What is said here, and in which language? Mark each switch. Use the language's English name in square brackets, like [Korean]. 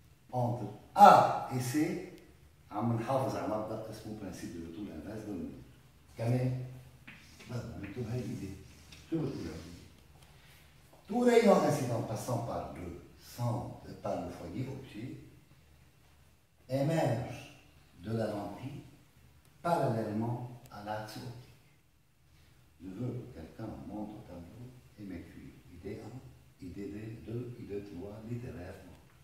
[French] Entre A et C, [Arabic] عم نحافظ على مبدأ اسمه [French] برنسيب de retour inverse de lumière. [Arabic] كمان بدنا نكتب هاي الإيديه. شو بتقول هاي؟ [French] Tout rayon incident passant par le centre, par le foyer objet, émerge de la lentille parallèlement à l'axe optique. Je veux que quelqu'un montre au tableau et m'écrit idée 1, idée 2, idée 3, littérairement.